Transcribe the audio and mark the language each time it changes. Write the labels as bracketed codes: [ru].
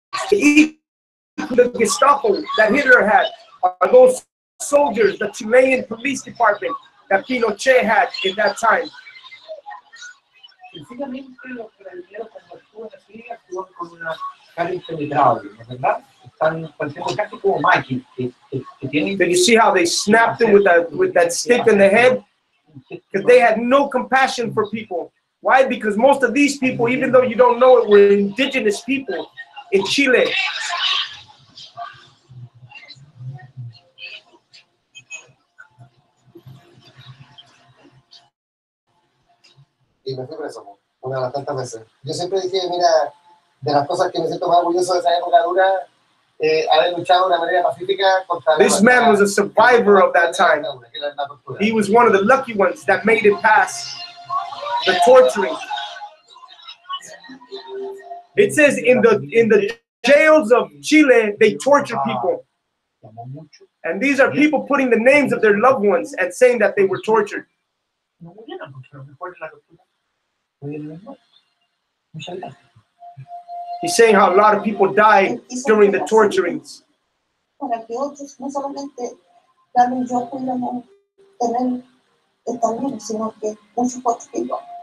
[en] The Gestapo that Hitler had are those soldiers, the Chilean police department that Pinochet had in that time. [es] Sencillamente los carabineros cuando actúan así actúan con una cara impenetrable, ¿no es verdad? Están pareciendo casi como máquinas que tienen. [en] Did you see how they snapped him with that stick in the head? Because they had no compassion for people. Why? Because most of these people, even though you don't know it, were indigenous people in Chile. [es] Y me fui preso, una de las tantas veces. Yo siempre dije, mira, de las cosas que me siento más orgulloso de esa época dura, haber luchado de una manera pacífica contra... [en] This man was a survivor of that time. He was one of the lucky ones that made it past the torturing. It says in the jails of Chile, they torture people. And these are people putting the names of their loved ones and saying that they were tortured. He's saying how a lot of people died during the torturings. [es] Para que otros no solamente Carlos y yo pudiéramos tener esta vida, sino que muchos otros que yo.